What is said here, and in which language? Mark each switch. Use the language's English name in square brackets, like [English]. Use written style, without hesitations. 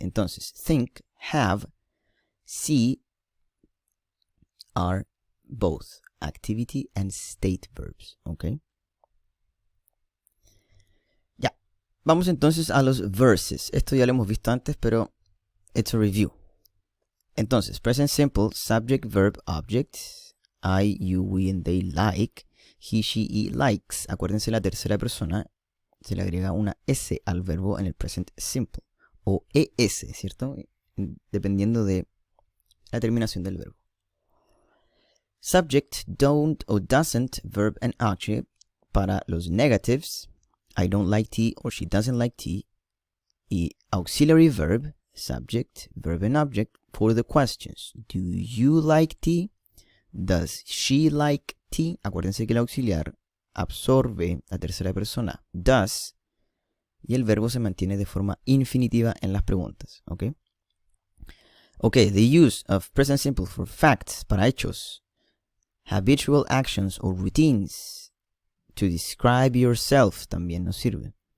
[Spanish] Entonces, [English] think, have, see are both activity and state verbs, ¿ok? [Spanish] Ya, vamos entonces a los verses. Esto ya lo hemos visto antes, pero [English] it's a review. [Spanish] Entonces, [English] present simple, subject, verb, object. I, you, we, and they like. He, she, it likes. [Spanish] Acuérdense, la tercera persona se le agrega una S al verbo en el [English] present simple. [Spanish] O ES, ¿cierto? Dependiendo de la terminación del verbo. [English] Subject, don't o doesn't, verb and object. [Spanish] Para los negatives, [English] I don't like tea or she doesn't like tea. Y auxiliary verb, subject, verb and object for the questions. Do you like tea? Does she like tea? [Spanish] Acuérdense que el auxiliar absorbe la tercera persona, does, y el verbo se mantiene de forma infinitiva en las preguntas, ¿ok? [English] Ok, the use of present simple for facts, [Spanish] para hechos, [English] habitual actions or routines, to describe yourself [Spanish] también nos sirve.